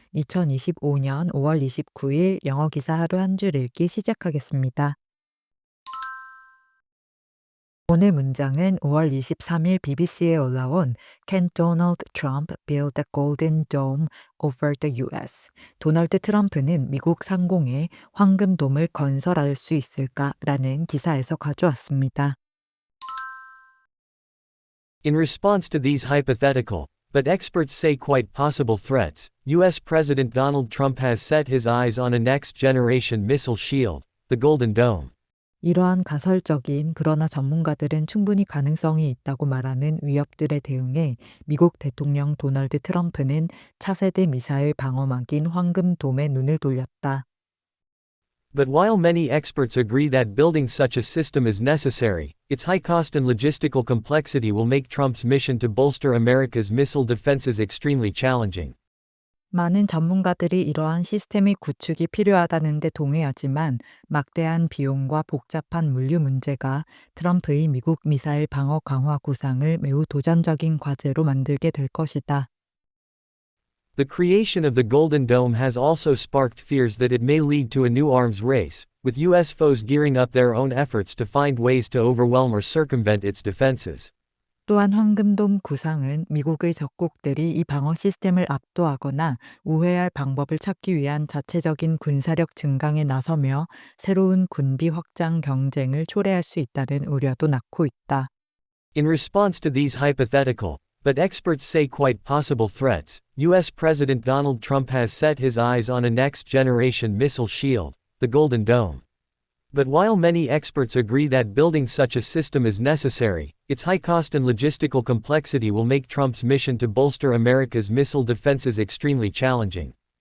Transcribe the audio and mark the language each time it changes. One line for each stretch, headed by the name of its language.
Korean: 2025년 5월 29일 영어 기사 하루 한 줄 읽기 시작하겠습니다. 오늘 문장은 5월 23일 BBC에 올라온
English: Can Donald Trump build a golden dome over the US?
Korean: 도널드 트럼프는 미국 상공에 황금돔을 건설할 수 있을까라는 기사에서 가져왔습니다.
English: In response to these hypothetical, but experts say quite possible threats, U.S. President Donald Trump has set his eyes on a next-generation missile shield, the Golden Dome.
Korean: 이러한 가설적인 그러나 전문가들은 충분히 가능성이 있다고 말하는 위협들에 대응해 미국 대통령 도널드 트럼프는 차세대 미사일 방어막인 황금돔에 눈을 돌렸다.
English: But while many experts agree that building such a system is necessary, its high cost and logistical complexity will make Trump's mission to bolster America's missile defenses extremely challenging.
Korean: 많은 전문가들이 이러한 시스템의 구축이 필요하다는 데 동의하지만 막대한 비용과 복잡한 물류 문제가 트럼프의 미국 미사일 방어 강화 구상을 매우 도전적인 과제로 만들게 될 것이다.
English: The creation of the Golden Dome has also sparked fears that it may lead to a new arms race, with U.S. foes gearing up their own efforts to find ways to overwhelm or circumvent its defenses.
Korean: 또한 황금돔 구상은 미국의 적국들이 이 방어 시스템을 압도하거나 우회할 방법을 찾기 위한 자체적인 군사력 증강에 나서며 새로운 군비 확장 경쟁을 초래할 수 있다는 우려도 낳고 있다.
English: In response to these hypothetical, but experts say quite possible threats, U.S. President Donald Trump has set his eyes on a next-generation missile shield, the Golden Dome. But while many experts agree that building such a system is necessary, its high cost and logistical complexity will make Trump's mission to bolster America's missile defenses extremely challenging.